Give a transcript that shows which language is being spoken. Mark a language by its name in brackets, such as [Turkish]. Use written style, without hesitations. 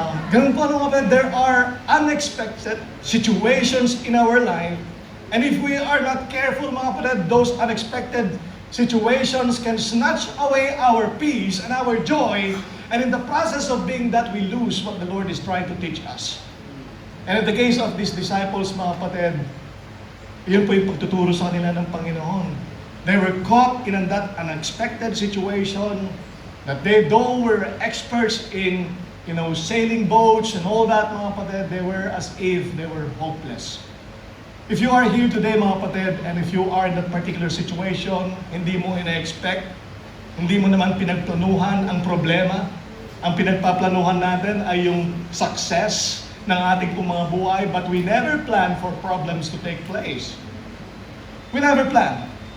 [Filipino] Ganun po kapatid, [English] there are unexpected situations in our life, and if we are not careful [Filipino] mga kapatid, [English] those unexpected situations can snatch away our peace and our joy, and in the process of being that, we lose what the Lord is trying to teach us. And in the case of these disciples [Filipino] mga kapatid, yun po yung pagtuturo sa kanila ng Panginoon. [English] They were caught in that unexpected situation that though were experts in, sailing boats and all that, [Filipino] mga kapatid, [English] they were as if they were hopeless. If you are here today, [Filipino] mga kapatid, [English] and if you are in that particular situation, [Filipino] hindi mo ina-expect, hindi mo naman pinagplanuhan ang problema, ang pinagpaplanuhan natin ay yung success ng ating mga buhay, [English] but we never plan for problems to take place. We never plan.